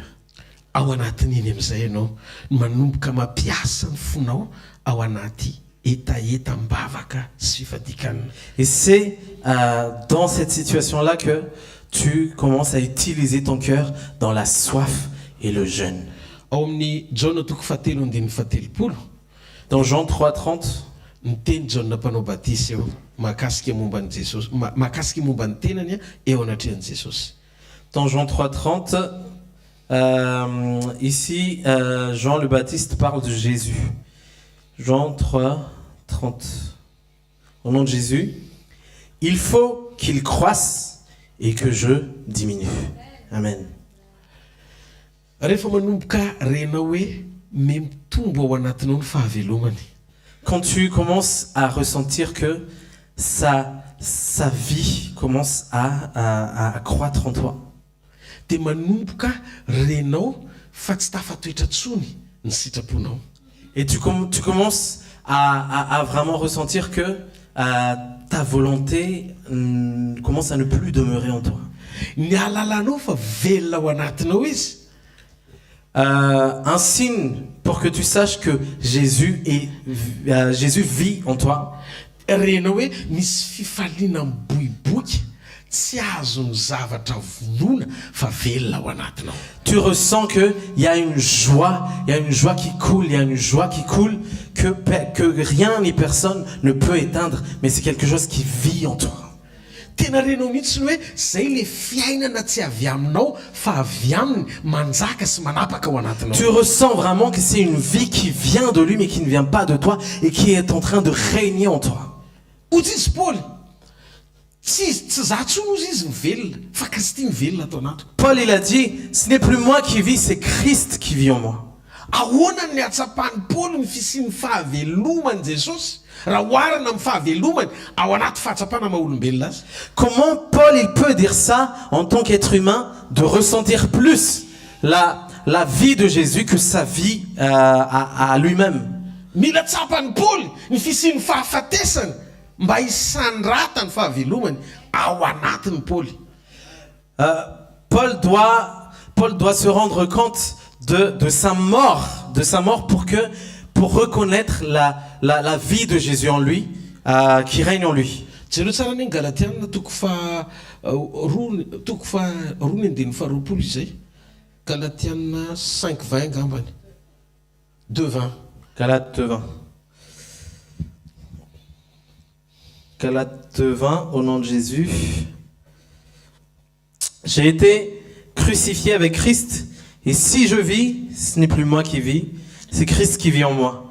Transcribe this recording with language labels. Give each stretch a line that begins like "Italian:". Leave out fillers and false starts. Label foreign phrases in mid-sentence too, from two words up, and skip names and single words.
Malagasy: Ao anatin'iny amin'izay ianao manomboka mampiasa ny fonao ao anaty etaeta mbavaka sy fifadikana.
French: Et c'est dans cette situation-là que tu commences à utiliser ton cœur dans la soif et le jeûne.
Malagasy: Ao amin'ny Jean toko fahatelo andiny fahatelopolo.
French: Dans Jean 3:30,
Malagasy: niteny Jean mpanao batisa eo mahakasika momba ny Jesosy, mahakasika momba ny tenany eo anatrehan'i Jesosy.
French: Dans Jean 3:30, ici Jean le Baptiste parle de Jésus. Jean 3:30. Au nom de Jésus, il faut qu'il croisse et que je diminue. Amen.
Malagasy: Rehefa manomboka renao hoe mitombo ao anatinao ny fahavelomany.
French: Quand tu commences à ressentir que sa vie commence à croître en toi.
Malagasy: Dia manomboka renao fa tsy tafatoetra tsony ny sitraponao.
French: Et tu commences à vraiment ressentir que ta volonté commence à ne plus demeurer en toi.
Malagasy: Ny alalanao fa velona ao anatinao izy.
French: Un signe pour que tu saches que Jésus vit en toi.
Malagasy: Renao hoe misy fifaliana miboiboika tsy azony zavatra vonona fa velona ao anatinao.
French: Tu ressens que il y a une joie qui coule, que rien ni personne ne peut éteindre, mais c'est quelque chose qui vit en toi.
Malagasy: tena renao mihitsy hoe zay le fiainana tsy avy aminao fa avy aminy manjaka sy manapaka ao anatinao.
French: Tu ressens vraiment que c'est une vie qui vient de lui mais qui ne vient pas de toi et qui est en train de régner en toi.
Malagasy: Ozy izy Paul tsy za tsony ozy izy mivelona fa Kristy mivelona atao anatiko.
French: Paul il a dit, ce n'est plus moi qui vis, c'est Christ qui vit en moi.
Malagasy: Ahoana ny atsapany Paul ny fisiany fahavelomany Jesosy raha oharana amin'ny fahavelomany ao anaty fahatsapana maha-olombelona azy.
French: Comment Paul il peut dire ça en tant qu'être humain, de ressentir plus la vie de Jésus que sa vie à lui-même?
Malagasy: Mila tsapany Paul ny fisiany fahafatesany mba hisandrata ny fahavelomany ao anatiny Paul.
French: Paul doit se rendre compte de sa mort pour reconnaître la vie de Jésus en lui, qui règne en lui.
Malagasy: Jereo tsara ny Galatiana toko fa roa ny andiny faharoapolo izay. Galatiana 5:20 angambany. 2:20.
French: Galates 2:20. Galates 2:20, au nom de Jésus. J'ai été crucifié avec Christ, et si je vis, ce n'est plus moi qui vis, c'est Christ qui vit en moi.